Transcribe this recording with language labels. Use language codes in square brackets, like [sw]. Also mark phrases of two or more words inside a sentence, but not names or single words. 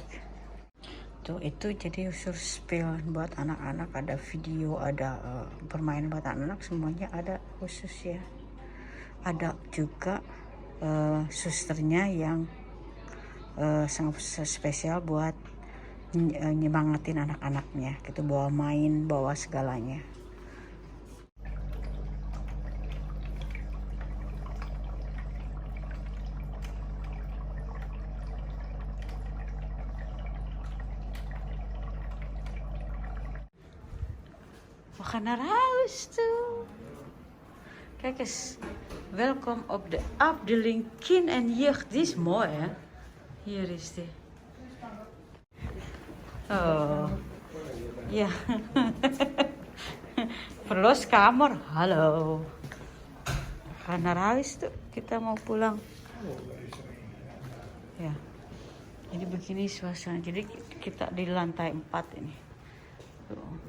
[id] Tuh itu jadi unsur spill buat anak-anak, ada video, ada permainan buat anak-anak, semuanya ada khusus ya. Ada juga susternya yang sangat spesial buat nyemangatin anak-anaknya gitu, bawa main, bawa segalanya. [nl] We gaan naar huis toe. Kijk eens, welkom op de afdeling kind en jeugd. Die is mooi hè. Hier is die. Oh, ja. Verloskamer, hallo. We gaan naar huis toe. [id] Kita mau pulang. Ya. Jadi begini suasana. Jadi kita di lantai 4 ini. Tuh.